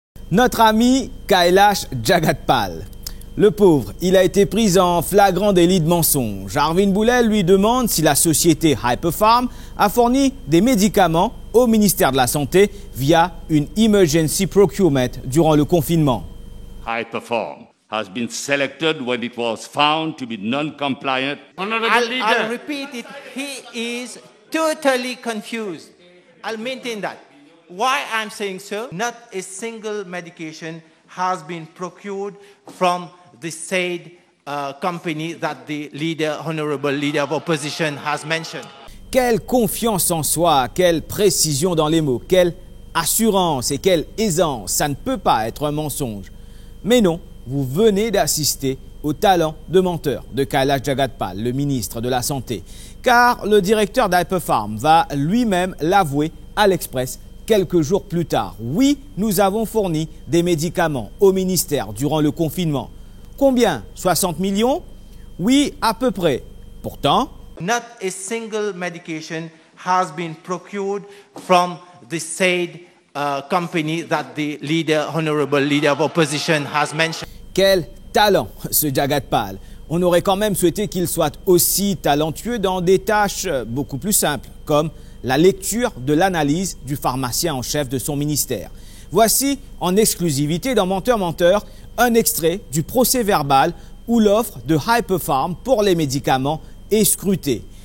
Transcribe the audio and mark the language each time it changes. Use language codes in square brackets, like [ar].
[fr] Notre ami Kailash Jagatpal. Le pauvre, il a été pris en flagrant délit de mensonge. Arvind Boulel lui demande si la société Hyperpharm a fourni des médicaments au ministère de la Santé via une [en] emergency procurement [fr] durant le confinement. [en] Hyperpharm has been selected when it was found to be non-compliant. I'll repeat it. He is totally confused. I'll maintain that. Why I'm saying so? Not a single medication has been procured from the said company that the honorable leader of opposition has mentioned. [fr] Quelle confiance en soi, quelle précision dans les mots, quelle assurance et quelle aisance, ça ne peut pas être un mensonge. Mais non, vous venez d'assister au talent de menteur de Kailash Jagatpal, le ministre de la Santé, car le directeur d'Hyperpharm va lui-même l'avouer à l'Express quelques jours plus tard. Oui, nous avons fourni des médicaments au ministère durant le confinement. Combien? 60 millions? Oui, à peu près. Pourtant, [en] not a single medication has been procured from the said company that the honorable leader of opposition has mentioned. [fr] Quel talent, ce Jagatpal. On aurait quand même souhaité qu'il soit aussi talentueux dans des tâches beaucoup plus simples, comme la lecture de l'analyse du pharmacien en chef de son ministère. Voici, en exclusivité dans Menteur, un extrait du procès-verbal où l'offre de Hyperpharm pour les médicaments est scrutée.